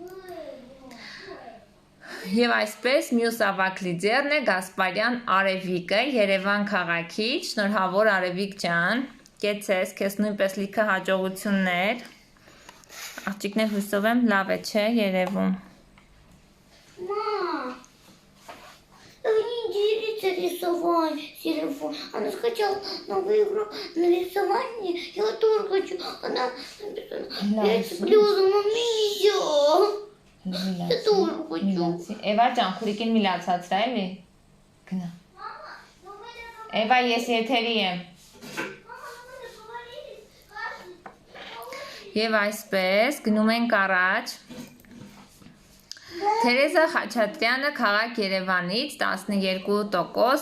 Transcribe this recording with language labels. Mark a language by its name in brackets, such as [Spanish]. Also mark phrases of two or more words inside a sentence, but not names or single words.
[Armenian] Եվ այսպես մյուս ավագ լիդերն է Գասպարյան Արևիկը, Երևան քաղաքից, շնորհավոր Արևիկ ջան, կեցես, քեզ նույնպես լիքը հաջողություններ, աղջիկներ հույսով եմ լավ է, չէ, երևում։ [Russian] Телефон. Она скачала новую игру на рисование. Я тоже хочу. Она написала, я сплю за мамию. Я тоже хочу. [Armenian] Էվա ջան, քուրիկին մի լացացրա էլի։ Գնա։ Էվա, ես եթերի եմ։ Եվ այսպես գնում ենք առաջ։ Թերեզա Խաչատրյանը քաղաք Երևանից 12%